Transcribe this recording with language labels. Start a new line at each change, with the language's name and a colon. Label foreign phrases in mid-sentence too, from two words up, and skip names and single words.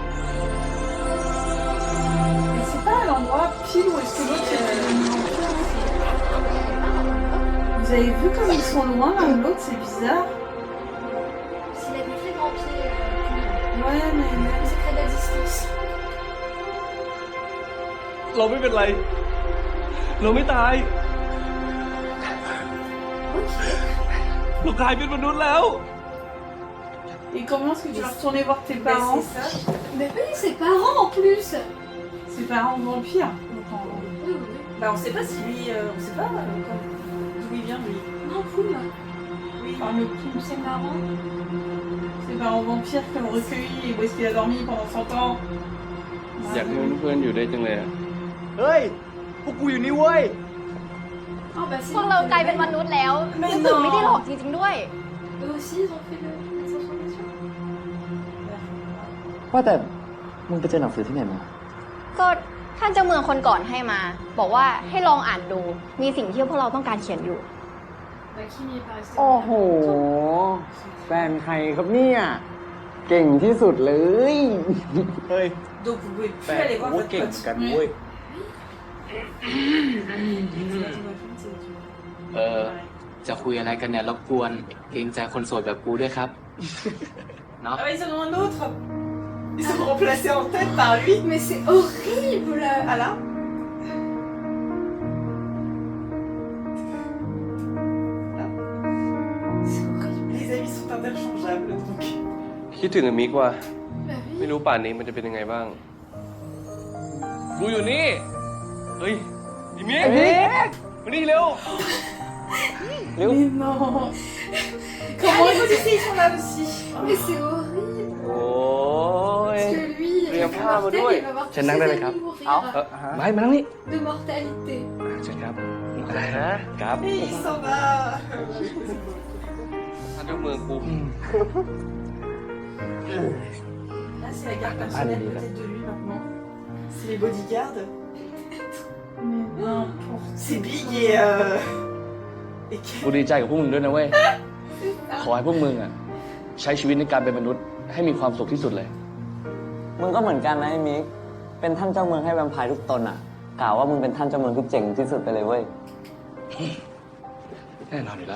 French: Mais c'est pas à l'endroit pile où est-ce que l'autre est devenu vampire. Vous avez vu comme ils sont loin l'un de l'autre, c'est bizarre. S'il a des très grands pieds, Ouais, mais. c'est très de la distance.
Thai: เราไม่เป็นไร เราไม่ตาย เรากลายเป็นมนุษย์แล้ว
French: Et comment est-ce que tu vas retourner voir tes parents? C'est ça. Mais oui, ses parents en plus. Ses parents vampires. Oui. Bah on sait pas si lui, on sait pas d'où il vient lui. Non, Poum. Oui, par le Poum. Ses parents. Ses parents vampires qui l'ont recueilli et où est-ce qu'il a dormi pendant 100 ans.
Thai: อยากให้เพื่อนๆอยู่ด้วยจังเลยอะ เฮ้ย พวกกูอยู่นี่เว้ย
French: Ah bah si.
Thai: พวกเรากลายเป็นมนุษย์แล้วรู้สึกไม่ได้หลอกจริงๆด้วย
French: Eux aussi, ils ont fait la transformation.
Thai: ว่าแต่มึงไปเจอหนังสือที่ไหนมา ก็ท่านเจ้าเมืองคนก่อนให้มา บอกว่าให้ลองอ่านดู มีสิ่งที่พวกเราต้องการเขียนอยู่
French: Bah, Kim il est pas resté.
Thai: โอ้โห แฟนใครครับเนี่ย เก่งที่สุดเลย เฮ้ย
French: Donc vous pouvez
Thai: แฟ
French: plus
Thai: น
French: aller voir
Thai: กู
French: votre
Thai: เก่ง
French: pote.
Thai: กันเว้ย จะคุยอะไรกันเนี่ยรบกวนเกรงใจคนโสดแบบกูด้วยครับ เนาะ
French: Ah bah ils en ont un autre. Ils sont remplacés en tête par lui. Mais c'est horrible. Ah là. Les amis sont interchangeables donc.
Thai: คิดถึงมิกว่ะ
French: Bah
Thai: ไม่รู้ป่านนี้มันจะเป็นยังไงบ้าง กูอยู่นี่ เฮ้ยอีมิก ไอ้มิก มานี่เร็ว
French: Mais non. Comment les policiers ils sont là aussi. Mais c'est horrible.
Thai: โอ้ย
French: Parce que lui,
Thai: เตรียม
French: le
Thai: ผ้ามา
French: mortel,
Thai: ด้วย
French: il va voir
Thai: เชิญ
French: tous
Thai: นั่ง
French: ses
Thai: ได้เลยครับ
French: amis mourir
Thai: ไปมานั่งนี่
French: de mortalité.
Thai: เชิญครับ อะไรนะครับ
French: Et il s'en va.
Thai: ท่านเจ้าเมืองกู
French: Là c'est la garde personnelle peut-être de lui maintenant. C'est les bodyguards. Mais n'importe. C'est Big et
Thai: กูดีใจกับพวกมึงด้วยนะเว้ย ขอให้พวกมึงอ่ะใช้ชีวิตในการเป็นมนุษย์ให้มีความสุขที่สุดเลย มึงก็เหมือนกันนะไอ้มิก เป็นท่านเจ้าเมืองให้แวมไพร์ทุกตนอ่ะ กล่าวว่ามึงเป็นท่านเจ้าเมืองที่เจ๋งที่สุดไปเลยเว้ย แน่นอนอยู่แล้ว